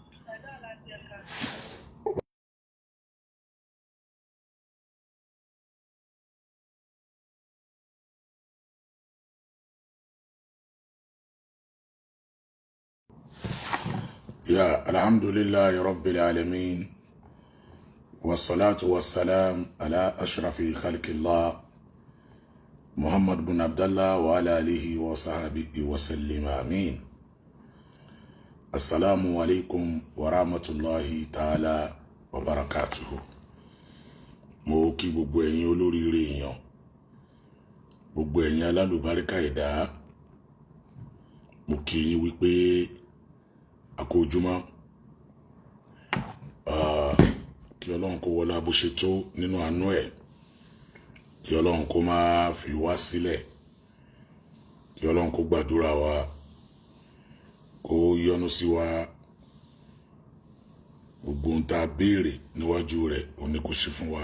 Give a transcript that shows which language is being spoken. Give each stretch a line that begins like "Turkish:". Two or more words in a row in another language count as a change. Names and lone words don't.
Arabic: يا الحمد لله رب العالمين والصلاة والسلام على أشرف خلق الله محمد بن عبد الله وعلى آله وصحبه وسلم آمين. السلام عليكم ورحمة الله تعالى وبركاته.
Yoruba: mo kí gbogbo ẹ̀yin olóríire èèyàn, gbogbo ẹ̀yin alálùbáríkà ẹ̀dá, mo kí yín wípé a kú ojúmọ́. Kí Ọlọ́run kó wọlá bó ṣe tó nínú àánú ẹ̀, kí Ọlọ́run kó má fi wá sílẹ̀, kí Ọlọ́run kó gbàdúrà wa, kó yọ́nú sí wa, gbogbo ohun tá a béèrè níwájú rẹ̀ ó ní kó ṣe fún wa.